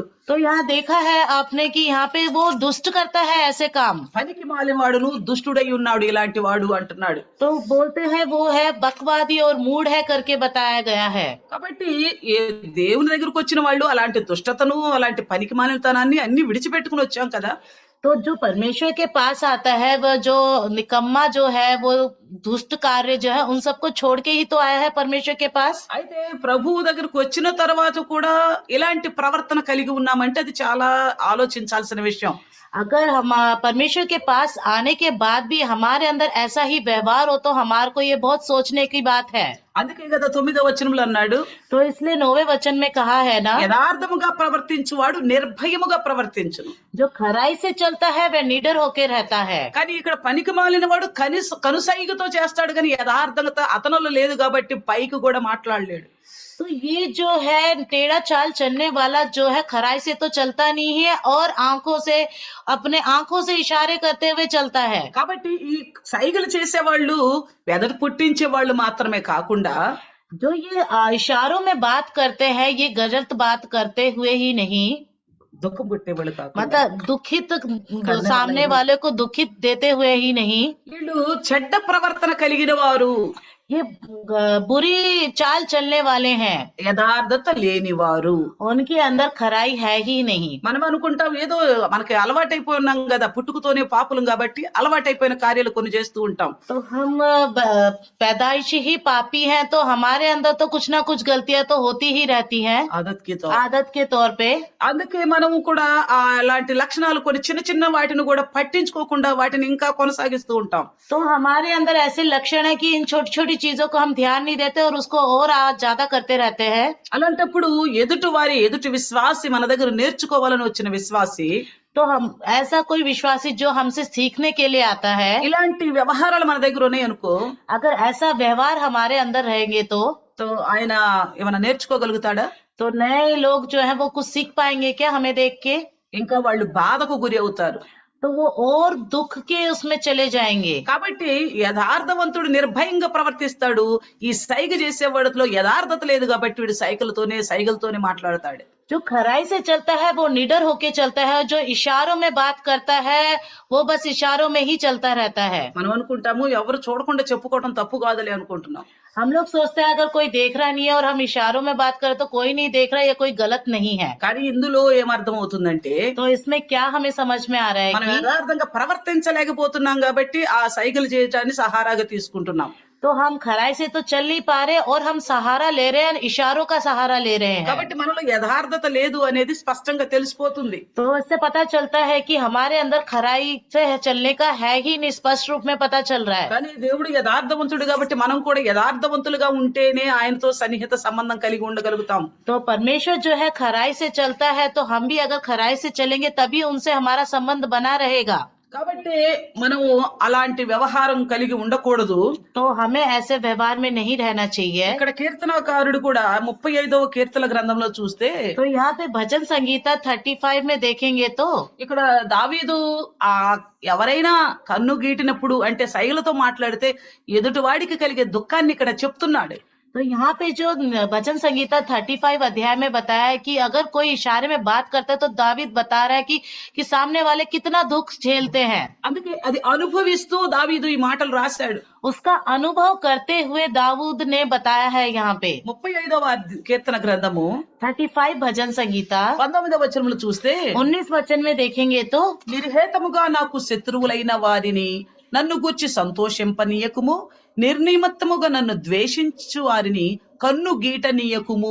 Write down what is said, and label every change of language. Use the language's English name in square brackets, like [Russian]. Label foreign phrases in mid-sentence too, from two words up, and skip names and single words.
[Hindi] तो यहाँ देखा है आपने कि यहाँ पे वो दुष्ट करता है ऐसे काम। [Telugu] పనికి మాలిన వాడును దుష్టుడై ఉన్నాడు ఇలాంటి వాడు అంటున్నాడు. [Hindi] तो बोलते हैं वो है बकवादी और मूढ़ है करके बताया गया है। [Telugu] కాబట్టి దేవుని దగ్గరకు వచ్చిన వాళ్ళు అలాంటి దుష్టతను, అలాంటి పనికి మాలినతనాన్ని అన్ని విడిచిపెట్టుకుని వచ్చాం కదా. [Hindi] तो जो परमेश्वर के पास आता है वह जो निकम्मा जो है, वो दुष्ट कार्य जो है, उन सबको छोड़ के ही तो आया है परमेश्वर के पास। [Telugu] అయితే ప్రభువు దగ్గరకు వచ్చిన తర్వాత కూడా ఇలాంటి ప్రవర్తన కలిగి ఉన్నామంటే అది చాలా ఆలోచించాల్సిన విషయం. [Hindi] अगर हम परमेश्वर के पास आने के बाद भी हमारे अंदर ऐसा ही व्यवहार हो तो हमारे को ये बहुत सोचने की बात है। [Telugu] అందుకే కదా 9వ వచనంలో అన్నాడు, [Hindi] तो इसलिए 9वें वचन में कहा है ना, [Telugu] యథార్థముగా ప్రవర్తించువాడు నిర్భయముగా ప్రవర్తించును. [Hindi] जो खराई से चलता है वह निडर होके रहता है। [Telugu] కానీ ఇక్కడ పనికి మాలిన వాడు కనుసైగతో చేస్తాడు, కానీ యథార్థత అతనులో లేదు కాబట్టి పైకి కూడా మాట్లాడలేడు. [Hindi] तो ये जो है टेढ़ा चाल चलने वाला जो है, खराई से तो चलता नहीं है और आंखों से, अपने आंखों से इशारे करते हुए चलता है। [Telugu] కాబట్టి ఈ సైగలు చేసేవాళ్ళు వెదట పుట్టించే వాళ్ళు మాత్రమే కాకుండా [Hindi] जो ये इशारों में बात करते हैं, ये गलत बात करते हुए ही नहीं, [Telugu] దుఃఖం పుట్టేవాళ్ళు కాకుండా [Hindi] मतलब दुखित, सामने वाले को दुखित देते हुए ही नहीं, [Telugu] వీళ్ళు చెడ్డ ప్రవర్తన కలిగిన వారు, [Hindi] ये बुरी चाल चलने वाले हैं, [Telugu] యథార్థత లేని వారు. [Hindi] उनके अंदर खराई है ही नहीं। [Telugu] మనం అనుకుంటాం ఏదో మనకి అలవాటైపోయినాం కదా, పుట్టుకతోనే పాపులం కాబట్టి అలవాటైపోయిన కార్యాలు కొన్ని చేస్తూ ఉంటాం. [Hindi] तो हम पैदाइशी ही पापी हैं, तो हमारे अंदर तो कुछ ना कुछ गलतियां तो होती ही रहती हैं, आदत के तौर पे। [Telugu] అందుకే మనము కూడా అలాంటి లక్షణాలు కొన్ని చిన్న చిన్న వాటిని కూడా పట్టించుకోకుండా వాటిని ఇంకా కొనసాగిస్తూ ఉంటాం. [Hindi] तो हमारे अंदर ऐसे लक्षण है कि इन छोटी छोटी चीजों को हम ध्यान नहीं देते और उसको और ज्यादा करते रहते हैं। [Telugu] అలాంటప్పుడు ఎదుటి విశ్వాసి, మన దగ్గర నేర్చుకోవాలని వచ్చిన విశ్వాసి, [Hindi] तो हम ऐसा कोई विश्वासी जो हमसे सीखने के लिए आता है, [Telugu] ఇలాంటి వ్యవహారాలు మన దగ్గర ఉన్నాయి అనుకో, [Hindi] अगर ऐसा व्यवहार हमारे अंदर रहेंगे तो [Telugu] ఆయన ఏమైనా నేర్చుకోగలుగుతాడా? [Hindi] तो नए लोग जो है वो कुछ सीख पाएंगे क्या हमें देख के? [Telugu] ఇంకా వాళ్ళు బాధకు గురి అవుతారు. [Hindi] तो वो और दुख के उसमें चले जाएंगे। [Telugu] కాబట్టి యథార్థవంతుడు నిర్భయంగా ప్రవర్తిస్తాడు. ఈ సైగ చేసేవాడిలో యథార్థత లేదు కాబట్టి వీడు సైగలతోనే మాట్లాడతాడు. [Hindi] जो खराई से चलता है वो निडर होके चलता है, जो इशारों में बात करता है वो बस इशारों में ही चलता रहता है। [Telugu] మనం అనుకుంటాము ఎవరు చూడకుండా చెప్పుకోవడం తప్పు కాదులే అనుకుంటున్నాం. [Hindi] हम लोग सोचते हैं अगर कोई देख रहा नहीं है और हम इशारों में बात करें तो कोई नहीं देख रहा, ये कोई गलत नहीं है। [Telugu] కానీ ఇందులో ఏమర్థం అవుతుందంటే [Hindi] तो इसमें क्या हमें समझ में आ रहा है [Telugu] మనం [Hindi] कि [Telugu] యథార్థంగా ప్రవర్తించలేకపోతున్నాం కాబట్టి ఆ సైకిల్ చేయటాన్ని సహారాగా తీసుకుంటున్నాం. [Hindi] तो हम खराई से तो चल नहीं पा रहे और हम सहारा ले रहे हैं, इशारों का सहारा ले रहे हैं। [Telugu] కాబట్టి మనలో యథార్థత లేదు అనేది స్పష్టంగా తెలిసిపోతుంది. [Hindi] तो इससे पता चलता है कि हमारे अंदर खराई से चलने का है ही नहीं, स्पष्ट रूप में पता चल रहा है। [Telugu] కానీ దేవుడు యథార్థవంతుడు కాబట్టి మనం కూడా యథార్థవంతులుగా ఉంటేనే ఆయనతో సన్నిహిత సంబంధం కలిగి ఉండగలుగుతాం. [Hindi] तो परमेश्वर जो है खराई से चलता है, तो हम भी अगर खराई से चलेंगे तभी उनसे हमारा संबंध बना रहेगा। [Telugu] కాబట్టి మనము అలాంటి వ్యవహారం కలిగి ఉండకూడదు. [Hindi] तो हमें ऐसे व्यवहार में नहीं रहना चाहिए। [Telugu] ఇక్కడ కీర్తనకారుడు కూడా 35వ కీర్తన గ్రంథంలో చూస్తే [Hindi] तो यहाँ पे भजन संगीता 35 में देखेंगे तो [Telugu] ఇక్కడ దావీదు ఆ ఎవరైనా కన్ను గీటినప్పుడు అంటే సైగలతో మాట్లాడితే ఎదుటివాడికి కలిగే దుఃఖాన్ని ఇక్కడ చెప్తున్నాడు. [Hindi] तो यहाँ पे जो भजन संगीता 35 अध्याय में बताया है कि अगर कोई इशारे में बात करता है तो दावीद बता रहा है कि सामने वाले कितना दुख झेलते हैं। [Telugu] అందుకే అది అనుభవిస్తూ దావీదు ఈ మాటలు రాశాడు. [Hindi] उसका अनुभव करते हुए दाऊद ने बताया है। यहाँ पे [Telugu] 35వ కీర్తన గ్రంథము [Hindi] 35 भजन संगीता [Telugu] 19వ వచనంలో చూస్తే [Hindi] 19 वचन में देखेंगे तो [Telugu] నిర్హేతముగా నాకు శత్రువులైన వారిని నన్ను గూర్చి సంతోషింపనీయకుము, నిర్నిమిత్తముగా నన్ను ద్వేషించు వారిని కన్ను గీటనీయకుము.